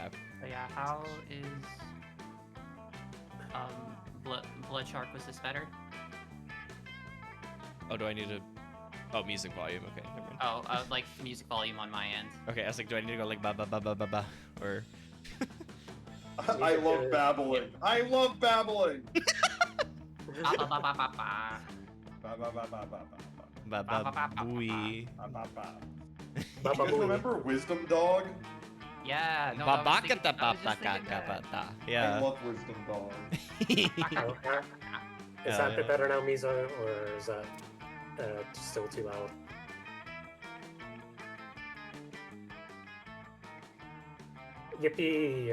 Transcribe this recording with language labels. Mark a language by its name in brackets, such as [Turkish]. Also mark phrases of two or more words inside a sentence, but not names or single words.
[English] So yeah, how is Blood Shark, was this better? Oh, do I need to? Oh, music volume. Okay, never mind. Oh, like music volume on my end. Okay, I was like, do I need to go like ba ba ba ba ba ba or? I love babbling. I love babbling. Ba ba ba ba ba ba. Ba ba ba ba ba Ba ba booey. ba ba ba. Ba You ba guys boo. remember Wisdom Dog? Yeah, no, Ba I ba was thinking, ka I was just thinking ba that. ba. I Yeah. love Wisdom Dog. Is that a bit better now, Mizo, or is that still too loud? Yippee!